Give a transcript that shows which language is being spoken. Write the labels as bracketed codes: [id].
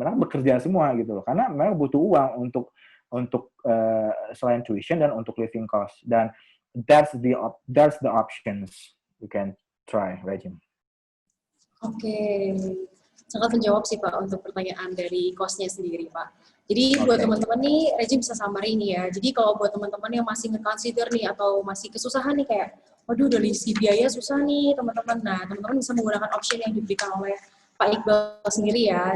[id] Mereka bekerja semua gitu loh, karena mereka butuh uang untuk selain tuition dan untuk living cost. [en] Dan that's the options you can try, Regine. [id] Oke, sangat menjawab sih Pak untuk pertanyaan dari cost-nya sendiri Pak. Jadi buat teman-teman nih, Regine bisa summary nih ya. Jadi kalau buat teman-teman yang masih nge-consider nih atau masih kesusahan nih kayak, waduh dari segi biaya susah nih teman-teman. Nah, teman-teman bisa menggunakan option yang diberikan oleh Pak Iqbal sendiri ya.